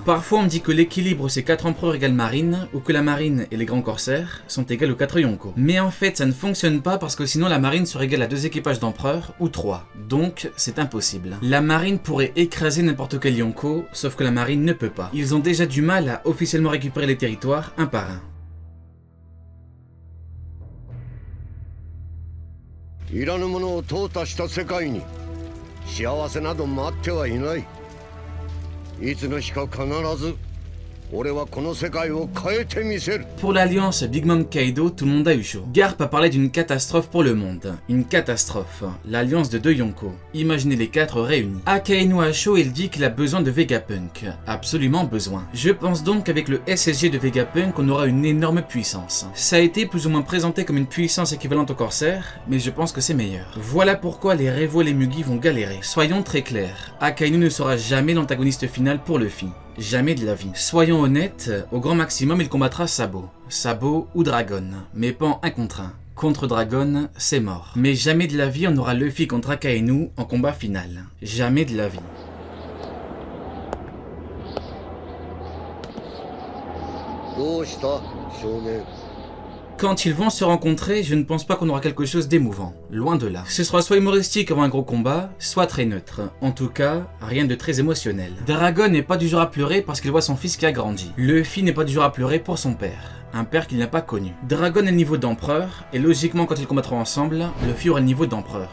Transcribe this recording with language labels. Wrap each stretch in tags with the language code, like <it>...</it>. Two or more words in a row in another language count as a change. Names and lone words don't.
<fr>Parfois on me dit que l'équilibre c'est 4 empereurs égale marine, ou que la marine et les grands corsaires sont égales aux 4 Yonko. Mais en fait ça ne fonctionne pas parce que sinon la marine serait égale à 2 équipages d'empereurs, ou 3. Donc c'est impossible. La marine pourrait écraser n'importe quel Yonko, sauf que la marine ne peut pas. Ils ont déjà du mal à officiellement récupérer les territoires un par un.</fr> <ja>いらぬものを淘汰した世界に幸せなど待ってはいない。いつの日か必ず俺はこの世界を変えてみせる。</ja> <fr>Pour l'alliance Big Mom Kaido, tout le monde a eu chaud. Garp a parlé d'une catastrophe pour le monde. Une catastrophe. L'alliance de 2 Yonko. Imaginez les 4 réunis. Akainu a chaud et il dit qu'il a besoin de Vegapunk. Absolument besoin. Je pense donc qu'avec le SSG de Vegapunk, on aura une énorme puissance. Ça a été plus ou moins présenté comme une puissance équivalente au Corsair, mais je pense que c'est meilleur. Voilà pourquoi les Revo et les Mugi vont galérer. Soyons très clairs. Akainu ne sera jamais l'antagoniste final pour Luffy. Jamais de la vie. Soyons honnêtes, au grand maximum il combattra Sabo. Sabo ou Dragon, mais pas en 1 contre 1. Contre Dragon, c'est mort. Mais jamais de la vie on aura Luffy contre Akainu en combat final. Jamais de la vie.</fr> <ja>どうした少年。</ja> <fr>Quand ils vont se rencontrer, je ne pense pas qu'on aura quelque chose d'émouvant. Loin de là. Ce sera soit humoristique avant un gros combat, soit très neutre. En tout cas, rien de très émotionnel. Dragon n'est pas du genre à pleurer parce qu'il voit son fils qui a grandi. Luffy n'est pas du genre à pleurer pour son père. Un père qu'il n'a pas connu. Dragon est le niveau d'empereur, et logiquement quand ils combattront ensemble, Luffy aura le niveau d'empereur.</fr>